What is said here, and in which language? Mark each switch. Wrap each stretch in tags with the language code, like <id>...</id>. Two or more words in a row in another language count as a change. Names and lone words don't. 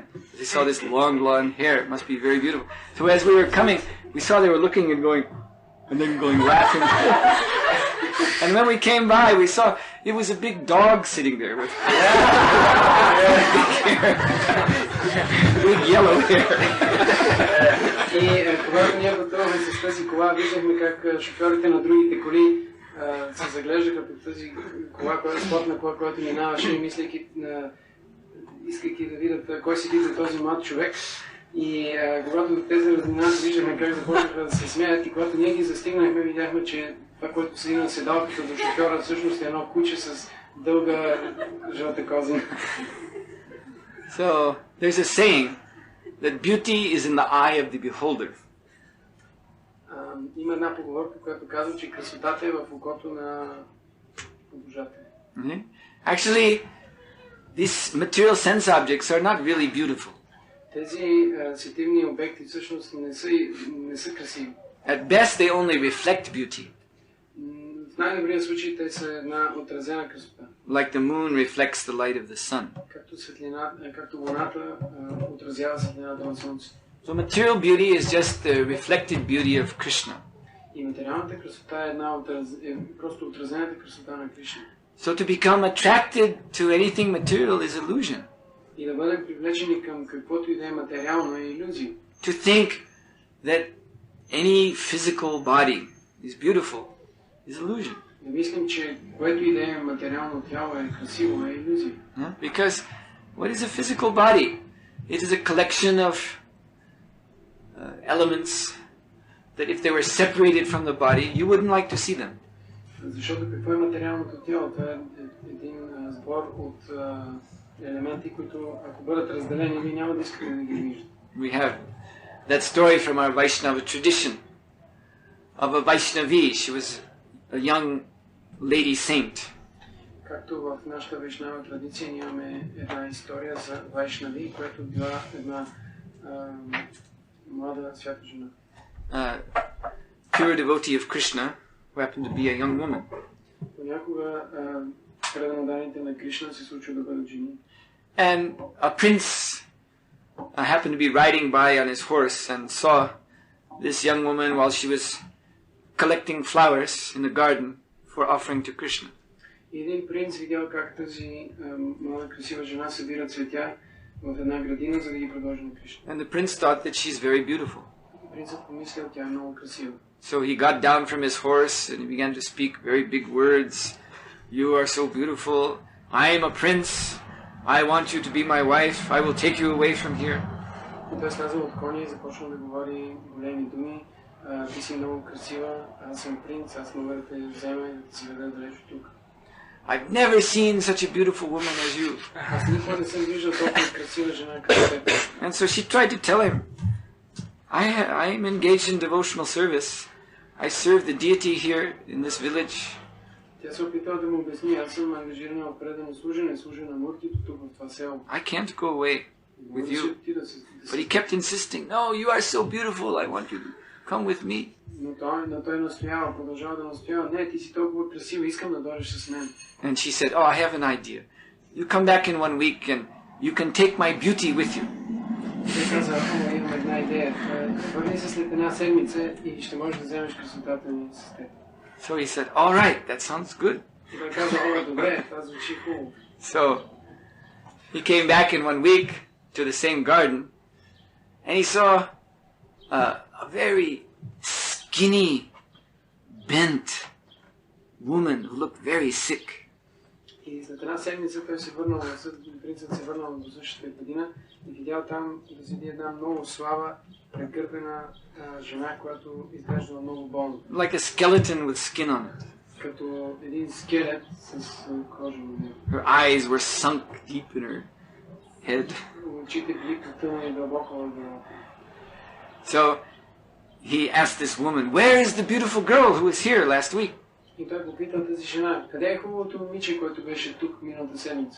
<en>They saw this long blonde hair. It must be very beautiful. So as we were coming, we saw they were looking and going, and then going laughing. And when we came by, we saw it was a big dog sitting there with big yellow hair.</en> <bg>И когато ние пътувахме с тази кола, виждахме как шофьорите на другите коли се заглеждаха по тази кола, спортна кола, която минаваше, и искайки да видят кой седи за този млад човек. И когато те се разминават, виждахме как започнаха да се смеят, и когато ние ги застигнахме, видяхме, че това, което седи на седалката до шофьора, всъщност е едно куче с дълга жълта козина.</bg> <en>So there's a saying that beauty is in the eye of the beholder.</en> <bg>Има една поговорка, която казва, че красотата е в окото на обожателя.</bg> <en>Actually, these material sense objects are not really beautiful.</en> <bg>Тези сетивни обекти всъщност не са красиви.</bg> <en>At best, they only reflect beauty.</en> <bg>В най-добрия случай те са една отразена красота.</bg> <en>Like the moon reflects the light of the sun.</en> <bg>Както луната отразява светлината на слънцето.</bg> <en>So material beauty is just the reflected beauty of Krishna.</en> <bg>И материалната красота е просто отразената красота на Кришна.</bg> <en>So to become attracted to anything material is illusion.</en> <bg>И да бъдем привлечени към каквото и да е материално е илюзия.</bg> <en>To think that any physical body is beautiful is illusion.</en> <bg>Да мислим, че което и да е материално тяло е красиво е илюзия.</bg> <en>Because what is a physical body? It is a collection of elements that if they were separated from the body, you wouldn't like to see them.</en> <bg>Защото какво е материалното тяло? Това е един сбор от елементи, които ако бъдат разделени, вие няма да искате да ги виждате.</bg> <en>We have that story from our Vaishnava tradition of a Vaishnavi. She was a young lady saint.</en> <bg>Както в нашата вайшнава традиция имаме една история за Вайшнави, която била една млада свята жена.</bg> <en>Pure devotee of Krishna, who happened to be a young woman.</en> <bg>Понякога преданоданите на Кришна се случва да бъдат жени.</bg> <en>And a prince happened to be riding by on his horse and saw this young woman while she was collecting flowers in the garden for offering to Krishna.</en> <bg>Един принц видял как тази млада красива жена събира цветя в една градина, за да ги предложи на Кришна.</bg> <en>And the prince thought that she's very beautiful.</en> <bg>Принцът помислил, тя е много красива.</bg> <en>So he got down from his horse and he began to speak very big words. You are so beautiful. I am a prince. I want you to be my wife. I will take you away from here.</en> <bg>Той слязал от коня и започнал да говори големи думи. Ти си много красива, аз съм принц, аз мога да те взема и да те заведа далеч от тук.</bg> <en>I've never seen such a beautiful woman as you.</en> <bg>Аз никога не съм виждал толкова красива жена като теб.</bg> <en>And so she tried to tell him, I am engaged in devotional service. I serve the deity here in this village.</en> <bg>Тя се опитала да му обясни, аз съм ангажирана в предано служене, служа на муртито тук в това село.</bg> <en>I can't go away with you. But he kept insisting, no, you are so beautiful, I want you to come with me.</en> <bg>Но той настоява, продължава да настоява, не, ти си толкова красива, искам да дойдеш с мен.</bg> <en>And she said, oh, I have an idea. You come back in 1 week and you can take my beauty with you.</en> <bg>Той каза, имам една идея, върни се след една седмица и ще можеш да вземеш красотата ми с теб.</bg> <en>So he said, all right, that sounds good.</en> <bg>И той каза, добре, това звучи хубаво.</bg> <en>So he came back in 1 week to the same garden and he saw a very skinny, bent woman who looked very sick.</en> <bg>И след една седмица той се върнал, принцът се върнал до същата градина и видял там да седи една много слаба, прегърбена жена, която изглеждала много болна.</bg> <en>Like a skeleton with skin on it.</en> <bg>Като един скелет с кожа на него.</bg> <en>Her eyes were sunk deep in her head.</en> <bg>Очите били потънали дълбоко в главата.</bg> <en>So he asked this woman, where is the beautiful girl who was here last week?</en> <bg>И той попитал тази жена, къде е хубавото момиче, което беше тук миналата седмица?</bg>